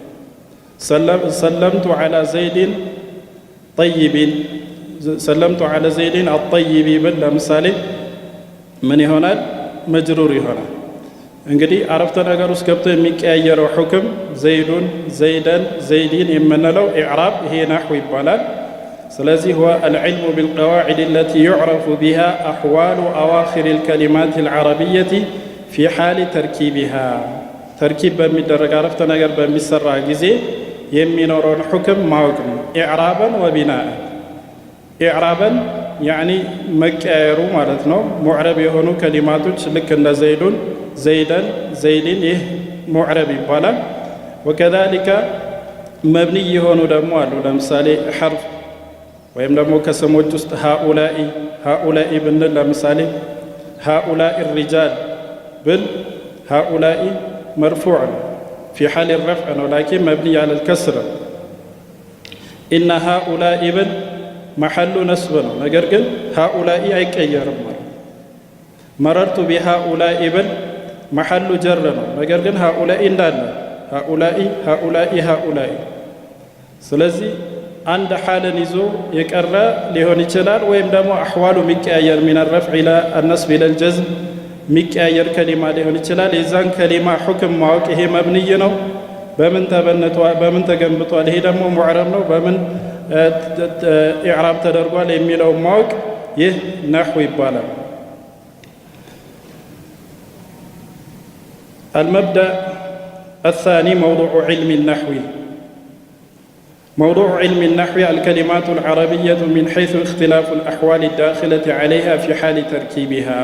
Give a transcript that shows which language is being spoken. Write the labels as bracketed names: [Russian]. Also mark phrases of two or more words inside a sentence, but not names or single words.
[Arabic] سلمت على زيد طيب سلمت على زيد الطيب [Amharic] ብል ለምሳሌ ምን ይሆናል? መጅሩር ይሆናል። እንግዲህ አረፍተ ነገር ውስጥ ገብቶ የሚቀያየረው ሁክም ዘይዱን፣ ዘይደን፣ ዘይዲን የምንለው ኢዕራብ ይሄ ናሕው ይባላል። ስለዚህ [Arabic] هو العلم بالقواعد التي يعرف بها أحوال أواخر الكلمات العربية في حال تركيبها [Amharic] ተርኪብ በሚደረግ አረፍተ ነገር በሚሰራ ጊዜ የሚኖረውን ሁክም ማወቅ ነው። [Arabic] إعرابا وبناء [Amharic] ኢዕራበን ያኒ መቀያየሩ ማለት ነው። ሙዕረብ የሆኑ ከሊማቶች ልክ እንደ ዘይዱን፣ ዘይደን፣ ዘይዲን ይህ ሙዕረብ ይባላል። ወከዛሊከ መብኒ የሆኑ ደግሞ አሉ። ለምሳሌ ሐርፍ ወይም ደግሞ ከስሞች ውስጥ ሃኡላኢ ሃኡላኢ ብንል ለምሳሌ [Arabic] هؤلاء رجال [Amharic] ብል ሃኡላኢ መርፉዕ ነው [Arabic] في حال الرفع ولكن مبني على الكسر. إن هؤلاء [Amharic] ብል [Arabic] محل نصب [Amharic] ነው። ነገር ግን ሃኡላኢ አይቀየርም ማለት [Arabic] مررت بهؤلاء [Amharic] ብል [Arabic] محل جر [Amharic] ነው። ነገር ግን ሃኡላኢ እንዳለ ሃኡላኢ ሃኡላኢ ሃኡላኢ። ስለዚህ አንድ ሐልን ይዞ የቀረ ሊሆን ይችላል። ወይም ደግሞ አሕዋሉ የሚቀያየር [Arabic] من الرفع إلى النصب إلى الجزم [Amharic] የሚቀያየር ከሊማ ሊሆን ይችላል። የዛን ከሊማ ሁክም ማወቅ ይሄ መብንይ ነው። በምን ተበነቷል፣ በምን ተገንብቷል፣ ይሄ ደግሞ ሙዕረብ ነው፣ በምን ኢዕራብ ተደርጓል የሚለው ማወቅ ይህ ነሕው ይባላል። [Arabic] المبدأ الثاني موضوع علم النحو. موضوع علم النحو الكلمات العربية من حيث اختلاف الأحوال الداخلة عليها في حال تركيبها.